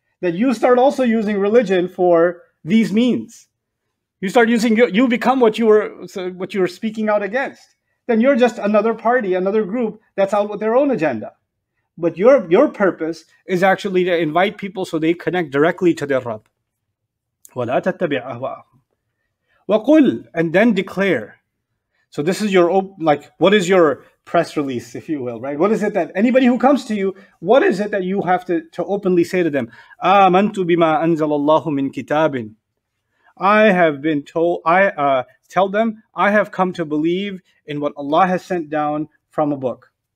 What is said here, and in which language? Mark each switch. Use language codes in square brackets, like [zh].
[en] That you start also using religion for these means. You become what you were speaking out against. Then you're just another party, another group that's out with their own agenda. But your purpose is actually to invite people so they connect directly to their Rabb. [ar] وَلَا تَتَّبِعْ أَهْوَاءَهُمْ وَقُلْ, [en] and then declare. So this is what is your press release, if you will, right? What is it that anybody who comes to you, what is it that you have to openly say to them? [ar] آمَنْتُ بِمَا أَنزَلَ اللَّهُ مِنْ كِتَابٍ. [en] I have been told, tell them, I have come to believe in what Allah has sent down from a book.